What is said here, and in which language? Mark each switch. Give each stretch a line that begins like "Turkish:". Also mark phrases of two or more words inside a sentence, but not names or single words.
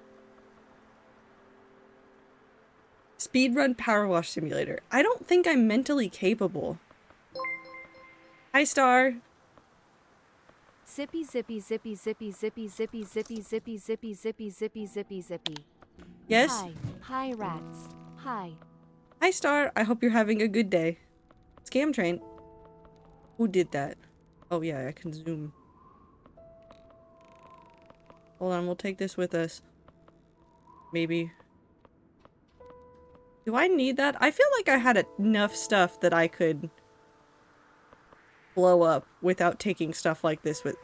English: Speedrun PowerWash Simulator. I don't think I'm mentally capable. Hi, Star. Zippy zippy zippy zippy zippy zippy zippy zippy zippy zippy zippy zippy zippy. Yes? Hi. Hi rats. Hi. Hi, Star. I hope you're having a good day. Scam train. Who did that? Oh, yeah, I can zoom. Hold on, we'll take this with us. Maybe. Do I need that? I feel like I had enough stuff that I could blow up without taking stuff like this with.